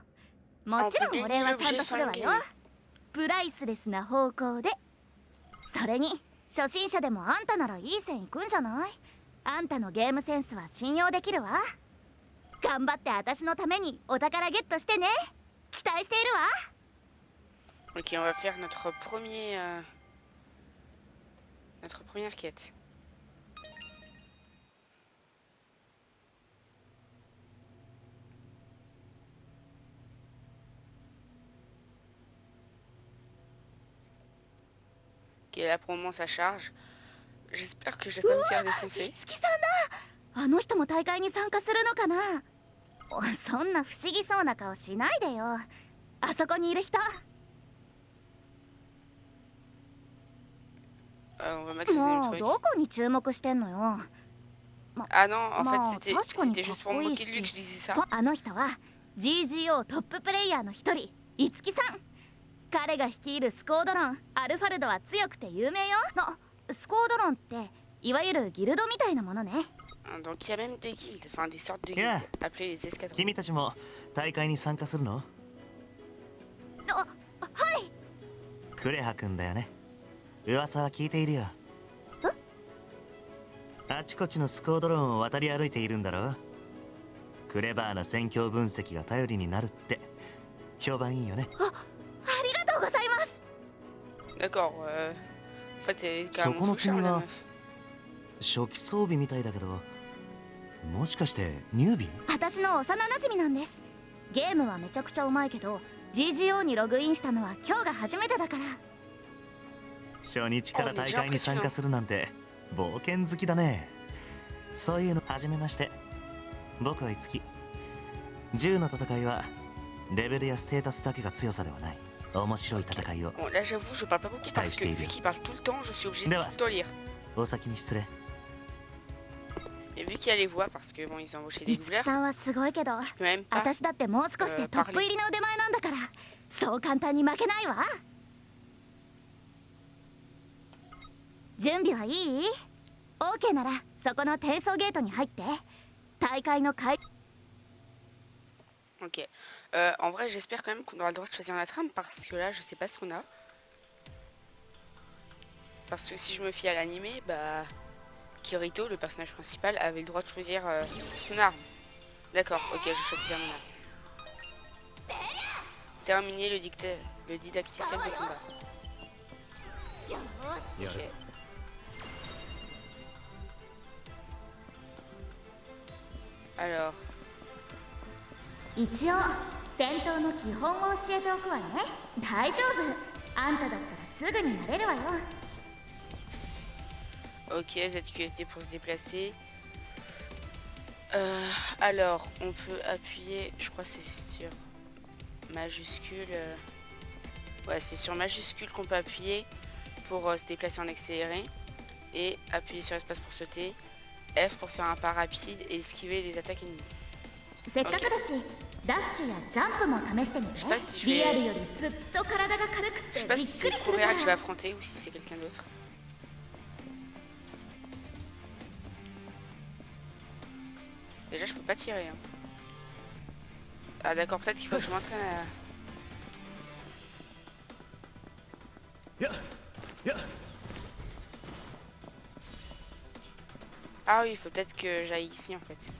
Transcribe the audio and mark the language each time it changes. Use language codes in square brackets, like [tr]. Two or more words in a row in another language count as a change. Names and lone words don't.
[ja] もちろんお礼はちゃんとするわよ。プライスレスな方向で。それに初心者でもあんたならいい線いくんじゃない？あんたのゲームセンスは信用できるわ。頑張って私のためにお宝ゲットしてね。期待しているわ。 [fr] Ok, on va faire notre première quête. Ok, là pour le moment ça charge. J'espère que je vais pas me faire défoncer. [ja] いつきさんだ。あの人も大会に参加するのかな。そんな不思議そうな顔しないでよ。あそこにいる人。 [fr] On va mettre [ja] も [fr] le [ja] う [fr] truc. [ja] どこに注目してんのよ。 [fr] Ah non, en [ja] まあ [fr] fait [ja] 確かに [fr] c'était [ja] かっ [fr] juste pour [ja] こ [fr] me [ja] いい [fr] moquer de lui que [ja] し [fr] je disais ça. [ja] あの人は GGO トッププレイヤーの一人いつきさん。彼が率いるスコードロンアルファルドは強くて有名よ。スコードロンっていわゆるギルドみたいなものね。 [fr] Donc il y a même des guildes, enfin des sortes de guildes Yeah. appelées les escadrons. [ja] 君たちも大会に参加するの？はい。クレハ君だよね。噂は聞いているよ。あちこちのスコードロンを渡り歩いているんだろう。クレバーな戦況分析が頼りになるって評判いいよね。ありがとうございます。 [fr] D'accord, en fait elle est [ja] そ [fr] carrément [ja] この [fr] fou charme [ja] 君 [fr] la [ja] は [fr] meuf. [ja] 初期装備みたいだけど、もしかしてニュービー？私の幼馴染なんです。ゲームはめちゃくちゃうまいけど GGO にログインしたのは今日が初めてだから。初日から大会に参加するなんて冒険好きだね。そういうの初めまして。僕はいつき。銃の戦いはレベルやステータスだけが強さではない。面白い戦いを。 [fr] Bon là j'avoue je parle pas beaucoup parce que vu qu'il parle tout le temps je suis obligé de tout le temps lire. [ja] お先に失礼。 [fr] Et vu qu'il y a les voix parce que bon ils ont embauché des [ja] いつき [fr] doubleurs, [ja] さんはすごいけど [fr] je peux même pas. [ja] 私だってもう少しでトップ入りの腕前なんだからそう簡単に負けないわ。準備はいい？ OK ならそこの転送ゲートに入って大会の会。 [fr] Ok. En vrai j'espère quand même qu'on aura le droit de choisir la trame parce que là je sais pas ce qu'on a. Parce que si je me fie à l'animé, bah Kirito, le personnage principal, avait le droit de choisir son arme. D'accord, ok, je choisis bien mon arme. Terminer le didacticiel de combat. Ok. Alors, [ja] 一応戦闘の基本を教えておくわね。大丈夫、あんただったらすぐになれるわよ。 [fr] ok, ZQSD pour se déplacer. Alors, on peut appuyer, je crois que c'est sur majuscule. Ouais, c'est sur majuscule qu'on peut appuyer pour se déplacer en accéléré. Et appuyer sur espace pour sauter. F pour faire un pas rapide et esquiver les attaques ennemies. [ja] せっかくだし、ダッシュやジャンプも試してみて。 [fr] Je sais pas si je [ja] リアル [fr] vais... [ja] よりずっと体が軽く [fr] Je sais [ja] て [fr] pas [ja] び [fr] si [ja] っ [fr] c'est [ja] くり [fr] le [ja] するか [fr] Correa [ja] ら。 [fr] que je vais affronter ou si c'est quelqu'un d'autre. Déjà je peux pas tirer hein. Ah d'accord, peut-être qu'il faut que je m'entraîne à... Ah oui, il faut peut-être que j'aille ici en fait.